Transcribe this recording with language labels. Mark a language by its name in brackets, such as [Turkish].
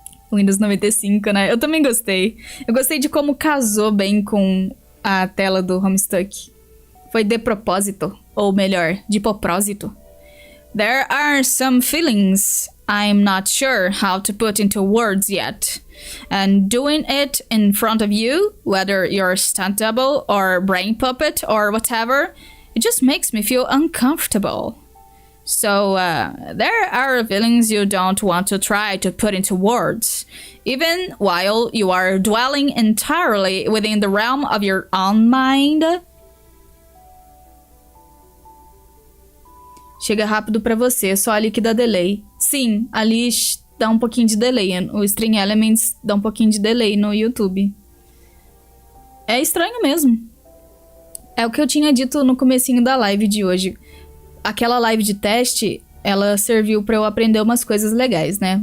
[Portuguese] Windows 95, né? Eu também gostei. Eu gostei de como casou bem com a tela do HOMESTUCK. Foi de propósito. Ou melhor, de propósito. [English] There are some feelings I'm not sure how to put into words yet. And doing it in front of you, whether you're stunt double or brain puppet or whatever, it just makes me feel uncomfortable. So, there are feelings you don't want to try to put into words, even while you are dwelling entirely within the realm of your own mind. [Portuguese] Chega rápido pra você, só ali que dá delay. Sim, ali dá um pouquinho de delay. O String Elements dá um pouquinho de delay no YouTube. É estranho mesmo. É o que eu tinha dito no comecinho da live de hoje. Aquela live de teste, ela serviu pra eu aprender umas coisas legais, né?